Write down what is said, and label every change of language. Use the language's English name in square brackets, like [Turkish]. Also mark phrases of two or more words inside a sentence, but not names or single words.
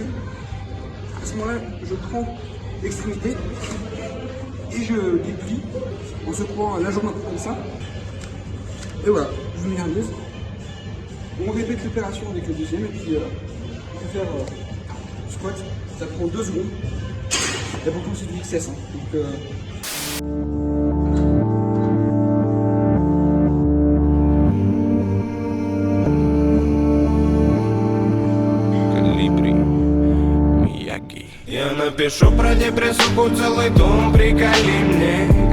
[French] À ce moment-là, je prends l'extrémité et je déplie en secouant la jambe un peu comme ça. Et voilà, genouillère gauche. On répète l'opération avec le deuxième et puis on peut faire squat. Ça prend 2 secondes. Et pourtant c'est du XS. Hein. Donc, [Russian] Я напишу про депрессуху целый том, приколи мне.